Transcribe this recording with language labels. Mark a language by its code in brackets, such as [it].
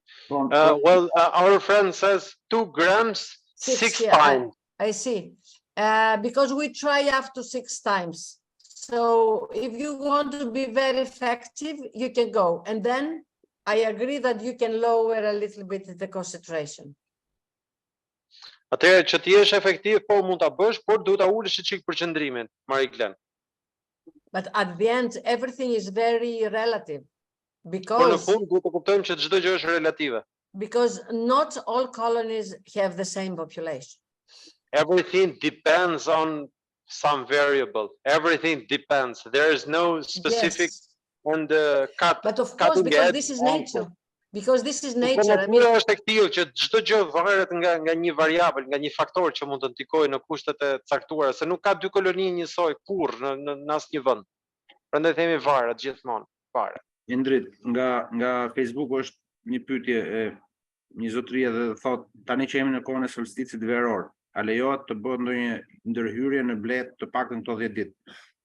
[en] Well, our friend says 2 grams 6 times. I see. Because we try up to 6 times. So if you want to be very effective, you can go. And then I agree that you can lower a little bit the concentration. [sq] Atëherë që ti jesh efektiv, po mund ta bësh, por duhet ta ulësh çik përqendrimin, Marie-Glen. [en] But at the end, everything is very relative. [sq] Por në fund duhet të kuptojmë që çdo gjë është relative. [en] Because not all colonies have the same population. Everything depends on some variable. Everything depends. There is no specific and cut. But of course, because this is nature. Because this is nature. I mean, [sq] është e tillë që çdo gjë varet nga një variabël, nga një faktor që mund të ndikojë në kushtet e caktuara, se nuk ka 2 koloni njësoj kurrë në asnjë vend. Prandaj themi varet gjithmonë, varet. Indrit, nga Facebook është një pyetje e një zotërie dhe thot, tani që jemi në kohën e solsticit veror, a lejohet të bëhet ndonjë ndërhyrje në blet të paktën këto 10 ditë?